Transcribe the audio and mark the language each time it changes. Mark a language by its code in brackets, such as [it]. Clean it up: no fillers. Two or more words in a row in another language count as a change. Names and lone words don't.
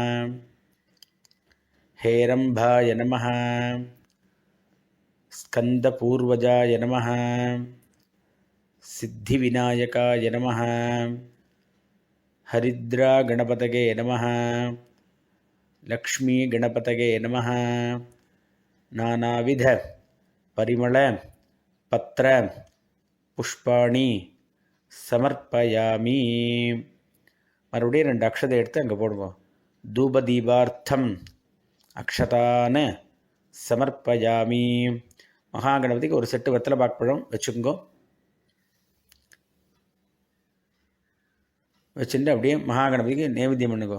[sa] हेरम्भाय नमः, स्कन्दपूर्वजाय नमः, सिद्धिविनायकाय नमः, हरिद्रागणपतये नमः, लक्ष्मीगणपतये नमः, नानाविध परिमल पत्र पुष्पाणि समर्पयामि. [ta] மறுபடியும் 2 அக்ஷதை எடுத்து அங்கே போடுவோம். [sa] धूपदीपार्थम् अक्षतान् समर्पयामि. [ta] மகாகணபதிக்கு ஒரு செட்டு வெத்தலை பாக்குப்பழம் வச்சுக்கோங்க. வச்சுட்டு அப்படியே மகாகணபதிக்கு நைவேத்தியம் பண்ணுங்கோ.